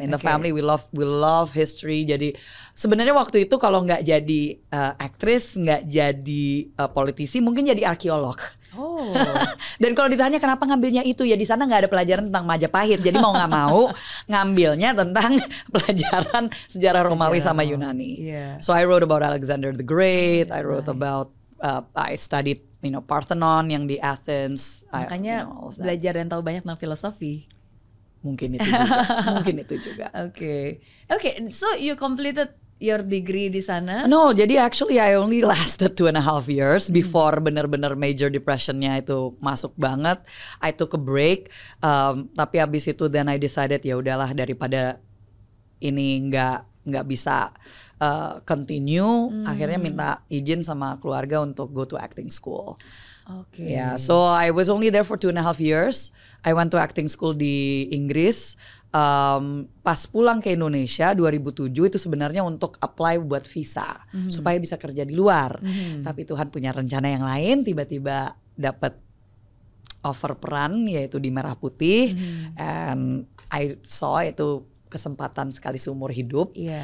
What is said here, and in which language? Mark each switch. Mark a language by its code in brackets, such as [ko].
[en] In the family we love history. [id] Jadi sebenarnya waktu itu kalau nggak jadi aktris, nggak jadi politisi, mungkin jadi arkeolog. Oh. Dan kalau ditanya kenapa ngambilnya itu, ya di sana nggak ada pelajaran tentang Majapahit. Jadi mau nggak mau ngambilnya tentang pelajaran sejarah Romawi sama Yunani. [en] So I wrote about Alexander the Great. I wrote about I studied Parthenon [id] yang di Athens. Makanya belajar dan tahu banyak tentang filosofi. Mungkin itu juga. [en] Okay. So you completed your degree [id] di sana? [en] No, jadi actually I only lasted 2.5 years before [id] benar-benar major depressionnya itu masuk banget. [en] I took a break, [id] tapi abis itu [en] then I decided [id] ya udahlah, daripada ini nggak bisa continue, akhirnya minta izin sama keluarga untuk [en] go to acting school. Yeah, so I was only there for 2.5 years. I went to acting school [id] di Inggris. Pas pulang ke Indonesia 2007 itu sebenarnya untuk apply buat visa supaya bisa kerja di luar. Tapi Tuhan punya rencana yang lain, tiba-tiba dapat offer peran yaitu di Merah Putih, [en] and I saw [id] itu kesempatan sekali seumur hidup.